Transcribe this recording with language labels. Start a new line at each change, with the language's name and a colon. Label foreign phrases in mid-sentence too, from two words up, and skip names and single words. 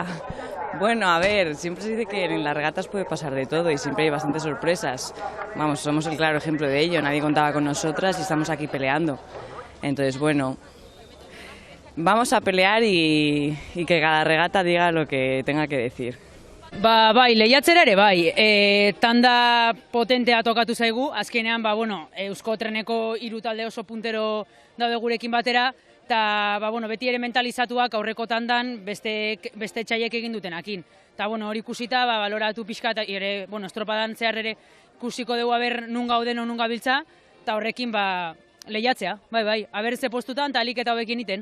Spanish: Bueno, a ver, siempre se dice que en las regatas puede pasar de todo y siempre hay bastantes sorpresas. Vamos, somos el claro ejemplo de ello. Nadie contaba con nosotras y estamos aquí peleando. Entonces, bueno, vamos a pelear y que cada regata diga lo que tenga que decir.
Basque: Bai, lehiatzera ere bai. Tanda potentea tokatu zaigu. Azkenean, Eusko Treneko 3 talde oso puntero daude gurekin batera. Eta, beti ere mentalizatuak aurreko tandan beste txaiek egin dutenakin. Eta, hori ikusita, baloratu pixka, eta ere, estropadan zehar ere ikusiko dugu aber nun gauden o nun gabiltza, eta horrekin, lehiatzea, bai, aber ze postutan, eta alik eta hobekin iten.